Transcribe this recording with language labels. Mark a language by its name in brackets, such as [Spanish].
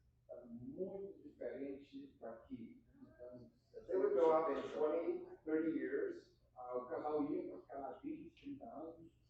[Portuguese] É muito diferente daqui. Então, [English] They would go out for 20, 30 years. [Portuguese] o casal ia para ficar 20, 30 anos,